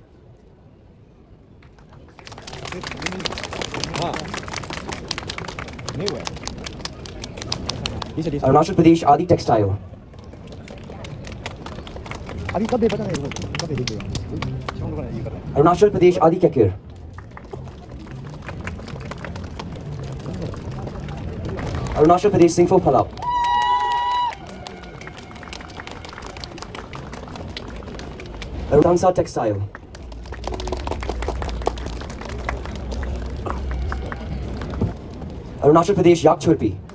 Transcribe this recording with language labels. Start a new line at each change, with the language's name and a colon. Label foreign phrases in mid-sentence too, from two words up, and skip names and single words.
English: Arunachal Pradesh Adi Textile.
Hindi: अभी कब पता नहीं कब देखिए
English: Arunachal Pradesh Adi Kekir. Arunachal Pradesh Singpho Phalap. Arunachal Textile. Arunachal Pradesh Yak Churpi.